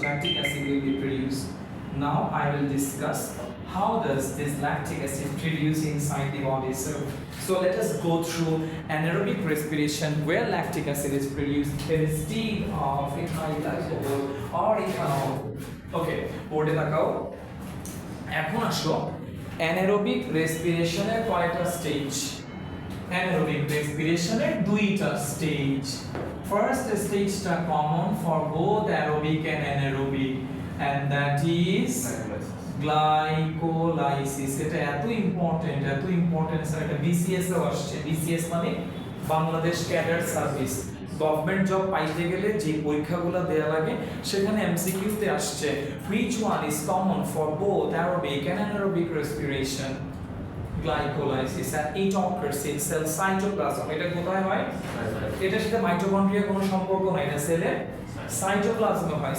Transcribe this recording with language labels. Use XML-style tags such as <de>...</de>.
<en>Lactic acid will be produced. Now I will discuss how does this lactic acid produce inside the body. So let us go through anaerobic respiration where lactic acid is produced instead of ethyl alcohol or ethanol. Okay, board</en> <bn>তাকাও। এখন আসো anaerobic রেসপিরেশনের কয়টা stage? Anaerobic রেসপিরেশনের দুইটা stage. First স্টেজটা common for both aerobic and anaerobic,</bn> <en>and that is</en> <bn>glycolysis. এটা এত important sir, এটা BCS এও আসছে। বিসিএস মানে Bangladesh cadre service, government job পাইতে গেলে যে পরীক্ষাগুলো দেয়া লাগে সেখানে এমসিকিউ তে আসছে,</bn> <en>which one is common for both aerobic and anaerobic respiration? Glycolysis, and it occurs in cell cytoplasm.</en> <bn>এটা কোথায় হয়? এটার সাথে মাইটোকন্ড্রিয়া কোনো সম্পর্ক নাই, এটা সেলের সাইটোপ্লাজমে হয়।</bn>